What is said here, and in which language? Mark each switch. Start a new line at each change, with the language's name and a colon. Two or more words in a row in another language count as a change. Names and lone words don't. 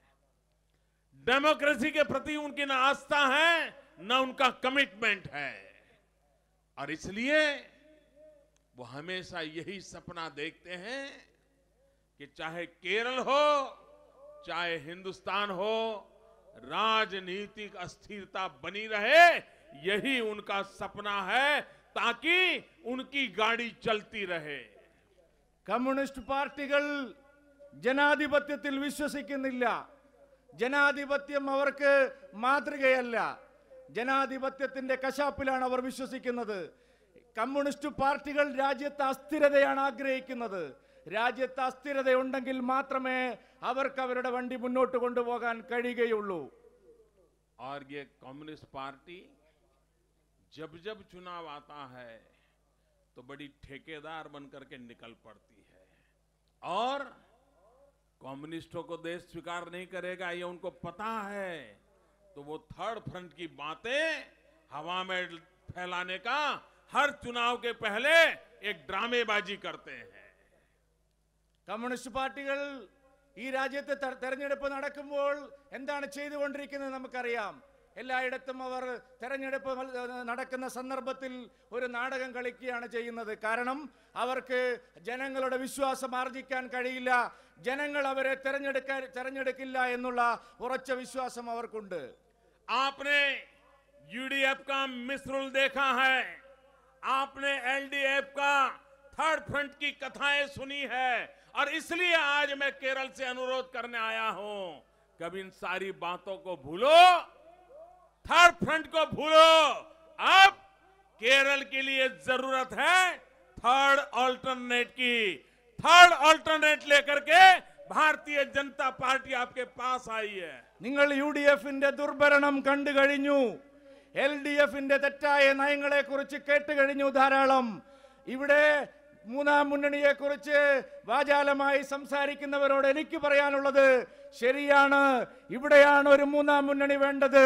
Hindi: डेमोक्रेसी के प्रति उनकी न आस्था है न उनका कमिटमेंट है, और इसलिए वो हमेशा यही सपना देखते हैं कि चाहे केरल हो चाहे हिंदुस्तान हो, राजनीतिक अस्थिरता बनी रहे, यही उनका सपना है, ताकि उनकी गाड़ी चलती रहे।
Malayalam: കമ്മ്യൂണിസ്റ്റ് പാർട്ടികൾ ജനാധിപത്യത്തിൽ വിശ്വസിക്കുന്നില്ല. ജനാധിപത്യം അവർക്ക് മാതൃകയല്ല. ജനാധിപത്യത്തിന്റെ കശാപ്പിലാണ് അവർ വിശ്വസിക്കുന്നത്. കമ്മ്യൂണിസ്റ്റ് പാർട്ടികൾ രാജ്യത്തെ അസ്ഥിരതയാണ് ആഗ്രഹിക്കുന്നത്. രാജ്യത്ത് അസ്ഥിരത ഉണ്ടെങ്കിൽ മാത്രമേ അവർക്ക് അവരുടെ വണ്ടി മുന്നോട്ട് കൊണ്ടുപോകാൻ കഴിയുകയുള്ളൂ.
Hindi: और ये कम्युनिस्ट पार्टी जब जब चुनाव आता है तो बड़ी ठेकेदार बनकर के निकल पड़ती है, और कम्युनिस्टों को देश स्वीकार नहीं करेगा ये उनको पता है, तो वो
English: third front
Hindi: की बातें हवा में फैलाने का हर चुनाव के पहले एक ड्रामेबाजी करते हैं.
Malayalam: കമ്മ്യൂണിസ്റ്റ് പാർട്ടികൾ ഈ രാജ്യത്തെ തെരഞ്ഞെടുപ്പ് നടക്കുമ്പോൾ എന്താണ് ചെയ്തുകൊണ്ടിരിക്കുന്നത് നമുക്കറിയാം. എല്ലായിടത്തും അവർ തെരഞ്ഞെടുപ്പ് നടക്കുന്ന സന്ദർഭത്തിൽ ഒരു നാടകം കളിക്കുകയാണ് ചെയ്യുന്നത്. കാരണം അവർക്ക് ജനങ്ങളുടെ വിശ്വാസം ആർജിക്കാൻ കഴിയില്ല, ജനങ്ങൾ അവരെ തെരഞ്ഞെടുക്കില്ല എന്നുള്ള ഉറച്ച വിശ്വാസം അവർക്കുണ്ട്.
Hindi: आपने यूडीएफ का मिसरूल देखा है, आपने एलडीएफ का
English: third front
Hindi: की कथाएं सुनी है, और इसलिए आज मैं केरल से अनुरोध करने आया हूं, कभी इन सारी बातों को भूलो,
English: third front
Hindi: को भूलो. अब केरल के लिए जरूरत है
English: third alternate
Hindi: की.
English: third alternate
Hindi: लेकर के भारतीय जनता पार्टी आपके पास आई है.
Malayalam: നിങ്ങൾ യുഡിഎഫിന്റെ ദുർഭരണം കണ്ടു കഴിഞ്ഞു. എൽഡിഎഫിന്റെ തെറ്റായ നയങ്ങളെ കുറിച്ച് കേട്ട് കഴിഞ്ഞു ധാരാളം. ഇവിടെ മൂന്നാം മുന്നണിയെ കുറിച്ച് വാചാലമായി സംസാരിക്കുന്നവരോട് എനിക്ക് പറയാനുള്ളത്, ശരിയാണ്, ഇവിടെയാണ് ഒരു മൂന്നാം മുന്നണി വേണ്ടത്.